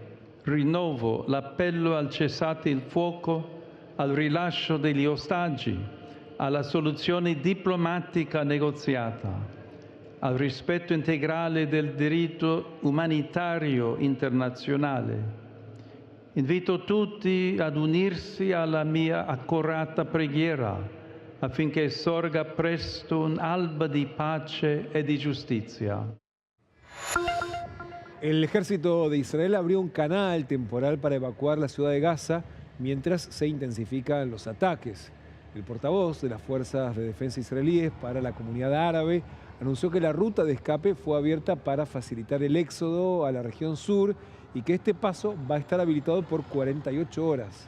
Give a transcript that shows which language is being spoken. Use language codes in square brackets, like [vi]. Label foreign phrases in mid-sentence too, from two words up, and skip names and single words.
[it] Rinnovo l'appello al cessate il fuoco, al rilascio degli ostaggi, alla soluzione diplomatica negoziata, al rispetto integrale del diritto umanitario internazionale. Invito tutti ad unirsi alla mia accorata preghiera affinché sorga presto un'alba di pace e di giustizia. [es] El ejército de Israel abrió un canal temporal para evacuar la ciudad de Gaza mientras se intensifican los ataques. El portavoz de las Fuerzas de Defensa israelíes para la comunidad árabe anunció que la ruta de escape fue abierta para facilitar el éxodo a la región sur y que este paso va a estar habilitado por 48 horas.